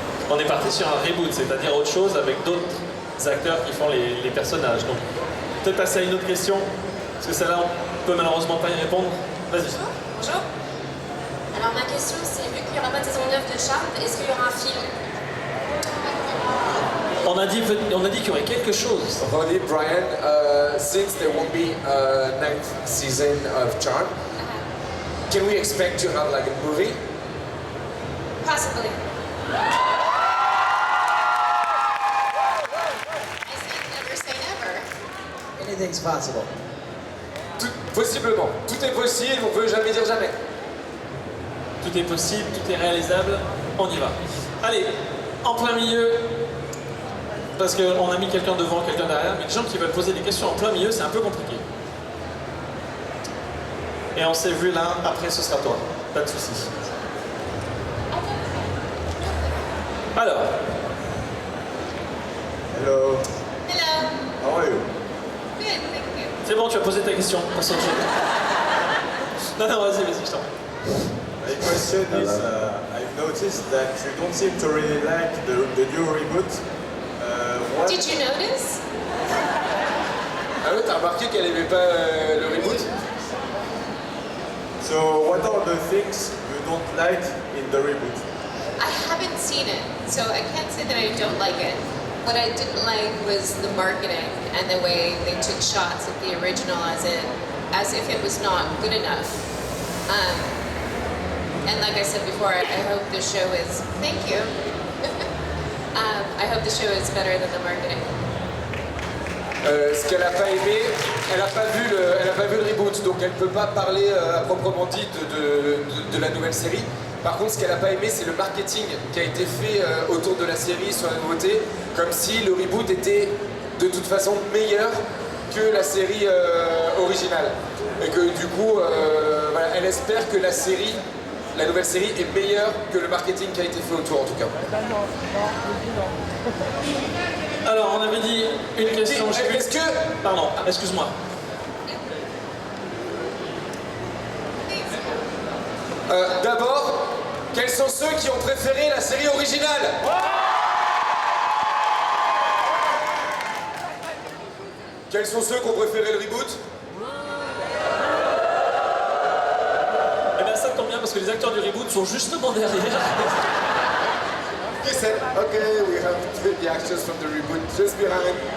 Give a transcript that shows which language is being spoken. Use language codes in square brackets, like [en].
[fr] On est parti sur un reboot, c'est-à-dire autre chose avec d'autres acteurs qui font les personnages. Donc, peut-être passer à une autre question, parce que celle-là, on peut malheureusement pas y répondre. Vas-y. Bonjour. Alors ma question c'est, vu qu'il n'y aura pas de saison 9 de Charmed, est-ce qu'il y aura un film? On a dit qu'il y aurait quelque chose. [en] Ronnie, Brian, since there won't be a 9th season of Charm, can we expect to have like a movie? Possibly. I say never say never. Anything's possible. [fr] Possiblement. Tout est possible, on peut jamais dire jamais. Tout est possible, tout est réalisable, on y va. Allez, en plein milieu, parce qu'on a mis quelqu'un devant, quelqu'un derrière, mais les gens qui veulent poser des questions en plein milieu, c'est un peu compliqué. Et on s'est vu là, après ce sera toi, pas de soucis. Alors, [en] Hello, Hello. how are you? Good, thank you. [fr] c'est bon, tu as posé ta question, passe à autre chose. Non, vas-y, je t'en prie. [en] My question is, I've noticed that you don't seem to really like the new reboot. What? Did you notice? [fr] Ah ouais, t'as remarqué qu'elle aimait pas le reboot? [en] So, what are the things you don't like in the reboot? I haven't seen it, so I can't say that I don't like it. What I didn't like was the marketing and the way they took shots at the original as if it was not good enough. And like I said before, I hope the show is, thank you. I hope the show is better than the marketing. [fr] Ce qu'elle n'a pas aimé, elle n'a pas vu le reboot, donc elle ne peut pas parler à proprement dit de la nouvelle série. Par contre, ce qu'elle n'a pas aimé, c'est le marketing qui a été fait autour de la série sur la nouveauté, comme si le reboot était de toute façon meilleur que la série originale. Et que du coup, voilà, elle espère que la nouvelle série est meilleure que le marketing qui a été fait autour en tout cas. Alors, on avait dit une question. Est-ce que... Pardon, excuse-moi. D'abord, quels sont ceux qui ont préféré la série originale? Quels sont ceux qui ont préféré le reboot? Eh bien, ça tombe bien parce que les acteurs du reboot sont justement derrière. [en] They said, okay, we have the actors from the reboot just behind.